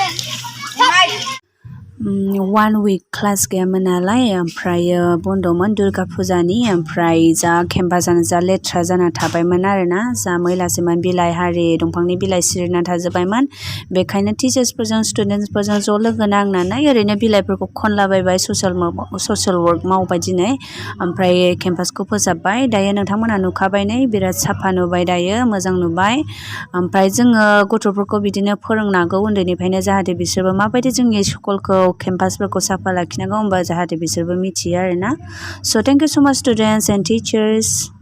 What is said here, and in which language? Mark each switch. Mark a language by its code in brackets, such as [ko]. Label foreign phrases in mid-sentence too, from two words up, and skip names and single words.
[brx] 1 week class गैयामोन नालाय ओमफ्रायो बन्दमोन दुर्गा फुजानि ओमफ्राय जा केम्पासानो जा लेथ्रा जाना थाबायमोन आरोना जा मैलासोमोन बिलाइ हारि दंफांनि बिलाइ सिरिना थाजोबबायमोन बेखायनो टिचार्सफोरजों स्टुडेन्टसफोरजों ज' लोगो नांनानै ओरैनो बिलाइफोरखौ खनलाबायबाय [en] social work [brx] मावबाय दिनै ओमफ्राय केम्पासखौ फोसाबबाय दायो नोंथांमोना नुखाबाय नै बिराद साफा नुबाय दायो मोजां नुबाय ओमफ्राय जोङो गथ'फोरखौ बिदिनो फोरोंनांगौ उन्दैनिफ्रायनो जाहाथे बिसोरबो माबायदि जोंनि स्कुलखौ केम्पासफोरखौ साफा लाखिनांगौ होनबा जाहाथे बिसोरबो मिथियो आरोना [en] So thank you so much students and teachers